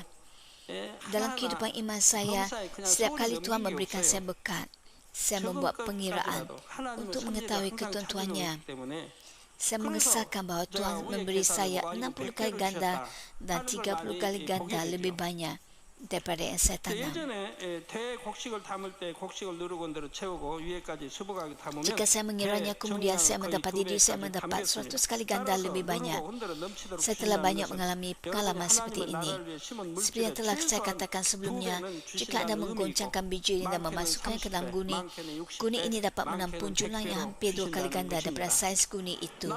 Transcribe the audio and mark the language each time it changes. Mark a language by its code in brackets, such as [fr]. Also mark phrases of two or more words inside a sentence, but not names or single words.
[ms] Dalam kehidupan iman saya, setiap kali Tuhan memberikan saya berkat, Saya membuat pengiraan untuk mengetahui ketentuannya. Saya mengesahkan bahawa Tuhan memberi saya 60 kali ganda dan 30 kali ganda lebih banyak daripada yang saya tanam. [ko] 예전에 대곡식을 담을 때 곡식을 누르건대로 채우고 위에까지 수북하게 담으면 [ms] Jika saya mengiranya, kemudian saya mendapat diri saya mendapat 100 kali ganda lebih banyak. Saya telah banyak mengalami pengalaman seperti ini. Seperti yang telah saya katakan sebelumnya, jika Anda menggoncangkan biji dan memasukkannya ke dalam guni, guni ini dapat menampung jumlah yang hampir 2 kali ganda daripada saiz guni itu.